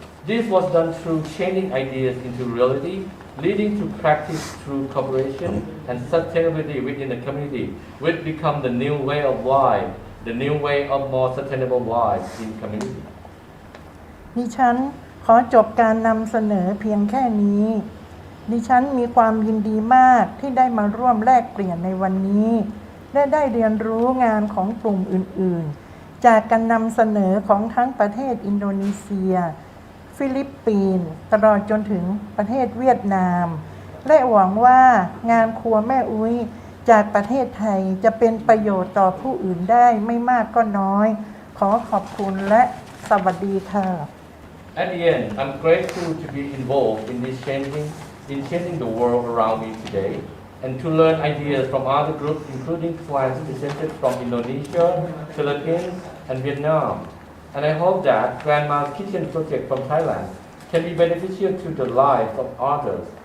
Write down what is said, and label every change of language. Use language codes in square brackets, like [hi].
[en] This was done through changing ideas into reality, leading to practice through cooperation and sustainability within the community, which become the new way of life, the new way of more sustainable life in community. [th] ดิฉันขอจบการนำเสนอเพียงแค่นี้ดิฉันมีความยินดีมากที่ได้มาร่วมแลกเปลี่ยนในวันนี้และได้เรียนรู้งานของกลุ่มอื่นๆจากการนำเสนอของทั้งประเทศอินโดนีเซีย ฟิลิปปินส์ตลอดจนถึงประเทศเวียดนามและหวังว่างานครัวแม่อุ้ยจากประเทศไทยจะเป็นประโยชน์ต่อผู้อื่นได้ไม่มากก็น้อยขอขอบคุณและสวัสดีค่ะ [en] At the end, I'm grateful to be involved in changing the world around me today, and to learn ideas from other groups, including clients presented from Indonesia, Philippines, and Vietnam. And I hope that Grandma's Kitchen project from Thailand can be beneficial to the lives of others.